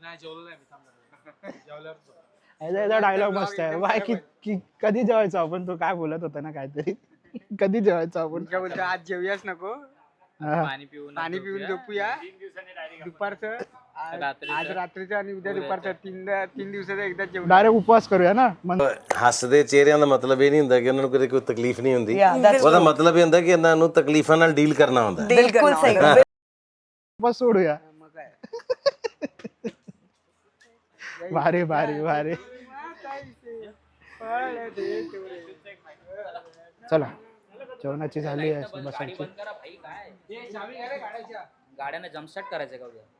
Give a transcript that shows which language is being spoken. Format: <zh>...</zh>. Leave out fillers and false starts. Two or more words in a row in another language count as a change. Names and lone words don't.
<mr>डायलॉग मस्त आहे बाय. कधी जेवायचं आपण. तो काय बोलत होता ना काहीतरी. कधी जेवायचं आपण. काय बोलतो आज जेवूयाच नको. पाणी पिऊन झोपूया. दुपारचं आज रात्रीचं आणि उद्या दुपारचं 3 दिवसाचं एकदा जेवण. डायरेक्ट उपवास करूया ना.</mr> <pa>ਹੱਸਦੇ ਚਿਹਰਿਆਂ ਦਾ ਮਤਲਬ ਇਹ ਨਹੀਂ ਹੁੰਦਾ ਕਿ ਉਹਨਾਂ ਨੂੰ ਕਦੇ ਕੋਈ ਤਕਲੀਫ ਨਹੀਂ ਹੁੰਦੀ. ਉਹਦਾ ਮਤਲਬ ਇਹ ਹੁੰਦਾ ਕਿ ਇਹਨਾਂ ਨੂੰ ਤਕਲੀਫਾਂ ਨਾਲ ਡੀਲ ਕਰਨਾ ਹੁੰਦਾ.</pa> <hi>बिलकुल सही.</hi> <mr>उपवास सोडूया. भारी भारी भारी. चला जेवणाची झाली आहे बसायची. गाड्याने जम्पस्टार्ट करायचं का उद्या?</mr>